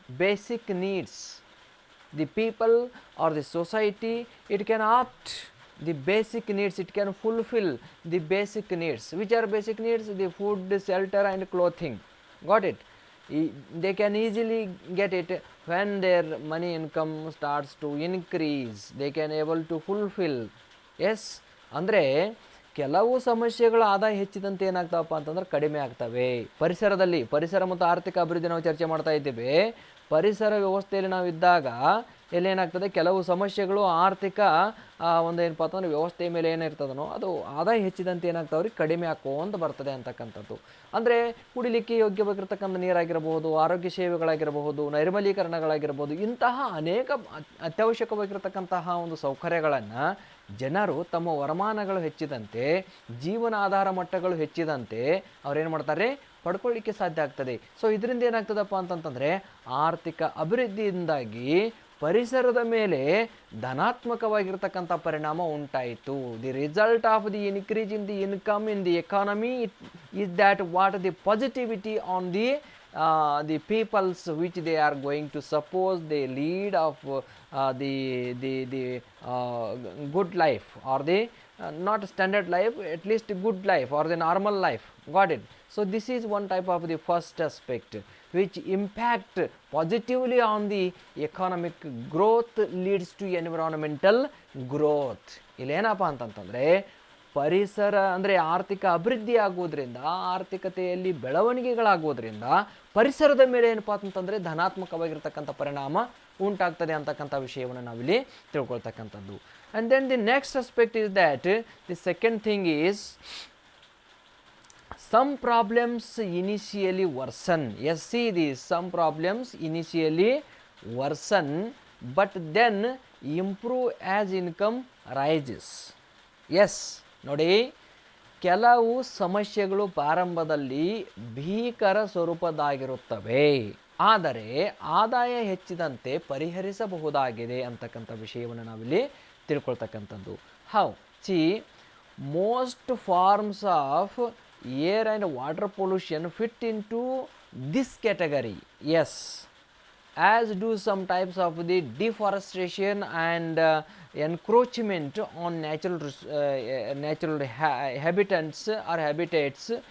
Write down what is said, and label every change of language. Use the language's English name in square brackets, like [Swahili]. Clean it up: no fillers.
[English] basic needs. The people or the society, it can opt the basic needs, it can fulfill the basic needs. Which are basic needs? The food, shelter and clothing. Got it? They can easily get it when their money income starts to increase. They can able to fulfill. [Kannada] S ಅಂದರೆ ಕೆಲವು ಸಮಸ್ಯೆಗಳ ಆದಾಯ ಹೆಚ್ಚಿದಂತೆ ಏನಾಗ್ತಾವಪ್ಪ ಅಂತಂದ್ರೆ ಕಡಿಮೆ ಆಗ್ತವೆ. ಪರಿಸರ ಮತ್ತು ಆರ್ಥಿಕ ಅಭಿವೃದ್ಧಿ ನಾವು ಚರ್ಚೆ ಮಾಡ್ತಾ ಇದ್ದೇವೆ. ಪರಿಸರ ವ್ಯವಸ್ಥೆಯಲ್ಲಿ ನಾವು ಇದ್ದಾಗ ಏನಾಗ್ತದೆ, ಕೆಲವು ಸಮಸ್ಯೆಗಳು ಆರ್ಥಿಕ ಒಂದು ಏನಪ್ಪ ಅಂತಂದ್ರೆ ವ್ಯವಸ್ಥೆಯ ಮೇಲೆ ಏನಿರ್ತದನೋ ಅದು ಆದಾಯ ಹೆಚ್ಚಿದಂತೆ ಏನಾಗ್ತಾವ್ರಿ ಕಡಿಮೆ ಹಾಕೋಂತ ಬರ್ತದೆ ಅಂತಕ್ಕಂಥದ್ದು. ಅಂದರೆ ಕುಡಿಲಿಕ್ಕೆ ಯೋಗ್ಯವಾಗಿರ್ತಕ್ಕಂಥ ನೀರಾಗಿರಬಹುದು, ಆರೋಗ್ಯ ಸೇವೆಗಳಾಗಿರಬಹುದು, ನೈರ್ಮಲೀಕರಣಗಳಾಗಿರ್ಬೋದು, ಇಂತಹ ಅನೇಕ ಅತ್ಯವಶ್ಯಕವಾಗಿರ್ತಕ್ಕಂತಹ ಒಂದು ಸೌಕರ್ಯಗಳನ್ನು ಜನರು ತಮ್ಮ ವರಮಾನಗಳು ಹೆಚ್ಚಿದಂತೆ, ಜೀವನಾಧಾರ ಮಟ್ಟಗಳು ಹೆಚ್ಚಿದಂತೆ ಅವ್ರೇನು ಮಾಡ್ತಾರೆ, ಪಡ್ಕೊಳ್ಳಿಕ್ಕೆ ಸಾಧ್ಯ ಆಗ್ತದೆ. ಸೊ ಇದರಿಂದ ಏನಾಗ್ತದಪ್ಪ ಅಂತಂತಂದರೆ ಆರ್ಥಿಕ ಅಭಿವೃದ್ಧಿಯಿಂದಾಗಿ ಪರಿಸರದ ಮೇಲೆ ಧನಾತ್ಮಕವಾಗಿರ್ತಕ್ಕಂಥ ಪರಿಣಾಮ ಉಂಟಾಯಿತು. [English] The result of the increase in the income in the economy is that what the positivity on the peoples which they are going to suppose they lead of the good life or the not standard life, at least good life or the normal life. Got it? So this is one type of the first aspect which impact positively on the economic growth, leads to environmental growth. [Kannada] ಇಲ್ಲೇನಪ್ಪ ಅಂತಂತಂದರೆ ಪರಿಸರ ಅಂದರೆ ಆರ್ಥಿಕ ಅಭಿವೃದ್ಧಿ ಆಗೋದ್ರಿಂದ, ಆರ್ಥಿಕತೆಯಲ್ಲಿ ಬೆಳವಣಿಗೆಗಳಾಗೋದ್ರಿಂದ ಪರಿಸರದ ಮೇಲೆ ಏನಪ್ಪ ಅಂತಂದರೆ ಧನಾತ್ಮಕವಾಗಿರ್ತಕ್ಕಂಥ ಪರಿಣಾಮ ಉಂಟಾಗ್ತದೆ ಅಂತಕ್ಕಂಥ ವಿಷಯವನ್ನು ನಾವಿಲ್ಲಿ ತಿಳ್ಕೊಳ್ತಕ್ಕಂಥದ್ದು. [English] And then the next aspect is that the second thing is some problems initially worsen. Yes, see these, some problems initially worsen but then improve as income rises. [Kannada] Yes, ನೋಡಿ, ಕೆಲವು ಸಮಸ್ಯೆಗಳು ಪ್ರಾರಂಭದಲ್ಲಿ ಭೀಕರ ಸ್ವರೂಪದಾಗಿರುತ್ತವೆ, ಆದರೆ ಆದಾಯ ಹೆಚ್ಚಿದಂತೆ ಪರಿಹರಿಸಬಹುದಾಗಿದೆ ಅಂತಕ್ಕಂಥ ವಿಷಯವನ್ನು ನಾವಿಲ್ಲಿ ತಿಳ್ಕೊಳ್ತಕ್ಕಂಥದ್ದು. [English] How see most forms of air and water pollution fit into this category. Yes, as do some types of the deforestation and encroachment on natural habitats or habitats.